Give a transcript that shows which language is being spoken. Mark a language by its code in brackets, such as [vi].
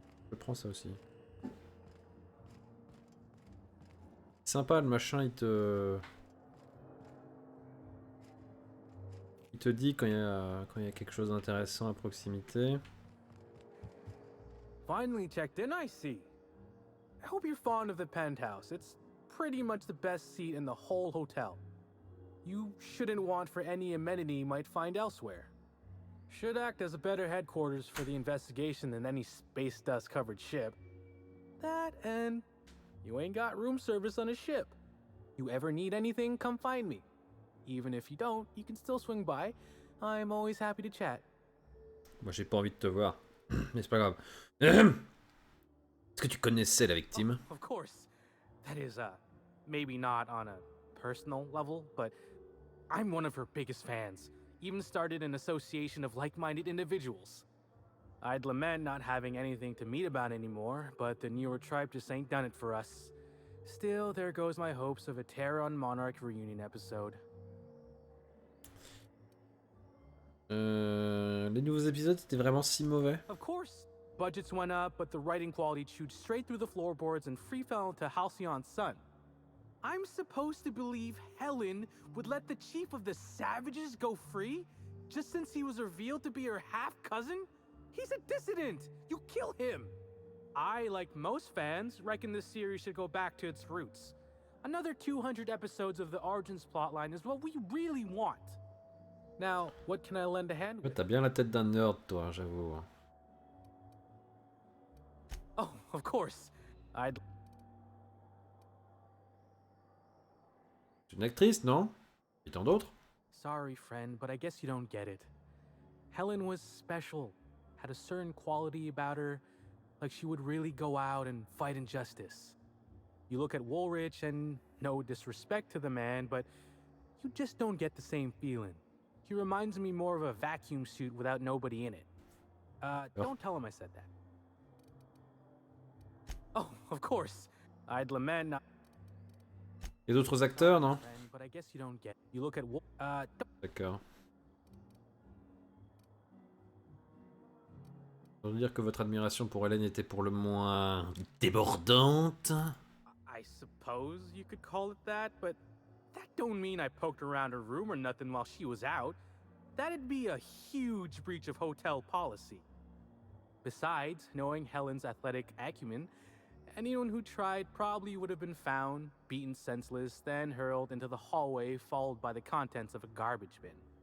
[fr] Je prends ça aussi. Sympa le machin, il te dit quand il y a quelque chose d'intéressant à proximité. [en] Finally checked in, I see. I hope you're fond of the penthouse. It's pretty much the best seat in the whole hotel. You shouldn't want for any amenity you might find elsewhere. Should act as a better headquarters for the investigation than any space dust covered ship. That and you ain't got room service on a ship. You ever need anything, come find me. Even if you don't, you can still swing by. I'm always happy to chat. [fr] Moi j'ai pas envie de te voir, mais c'est pas grave. Est-ce que tu connaissais la victime? [en] Oh, of course. That is, maybe not on a personal level, but I'm one of her biggest fans. Even started an association of like-minded individuals. I'd lament not having anything to meet about anymore, but the newer tribe just ain't done it for us. Still, there goes my hopes of a Terra on Monarque reunion episode. [fr] Les nouveaux épisodes étaient vraiment si mauvais? [en] Of course. Budgets went up, but the writing quality chewed straight through the floorboards and free fell into Halcyon's son. I'm supposed to believe Helen would let the chief of the savages go free just since he was revealed to be her half-cousin? He's a dissident! You kill him! I, like most fans, reckon this series should go back to its roots. Another 200 episodes of the Origins plotline is what we really want. Now, what can I lend a hand with? [fr] T'as bien la tête d'un nerd, toi, j'avoue. [en] Oh, of course. I'd... [fr] C'est une actrice, non? Et tant d'autres? [en] Sorry, friend, but I guess you don't get it. Helen was special, had a certain quality about her, like she would really go out and fight injustice. You look at Woolrich, and no disrespect to the man, but you just don't get the same feeling. He reminds me more of a vacuum suit without nobody in it. Don't tell him I said that. Oh, of course. I'd lament not... [fr] Et d'autres acteurs, non? [en] But I guess you don't get. You look at [fr] D'accord. Ça veut dire que votre admiration pour Hélène était pour le moins débordante. [en] I suppose you could call it that, but that don't mean I poked around her room or nothing while she was out. That'd be a huge breach of hotel policy. Besides, knowing Helen's athletic acumen, anyone who tried probably would have been found, beaten senseless, then hurled into the hallway, followed by the contents of a garbage bin.